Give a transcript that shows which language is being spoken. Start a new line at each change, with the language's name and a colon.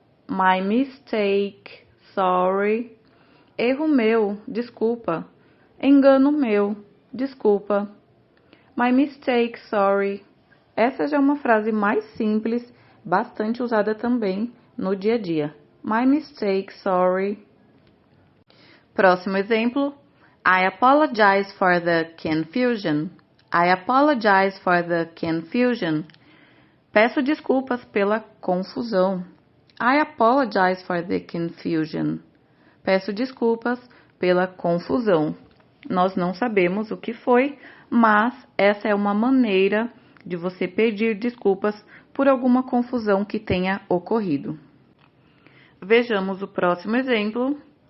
English: My mistake, sorry.
Portuguese: Erro meu, desculpa. Engano meu, desculpa.
English: My mistake, sorry.
Portuguese: Essa já é uma frase mais simples, bastante usada também no dia a dia.
English: My mistake, sorry.
Portuguese: Próximo exemplo.
English: I apologize for the confusion. I apologize for the confusion.
Portuguese: Peço desculpas pela confusão.
English: I apologize for the confusion.
Portuguese: Peço desculpas pela confusão. Nós não sabemos o que foi, mas essa é uma maneira de você pedir desculpas por alguma confusão que tenha ocorrido. Vejamos o próximo exemplo.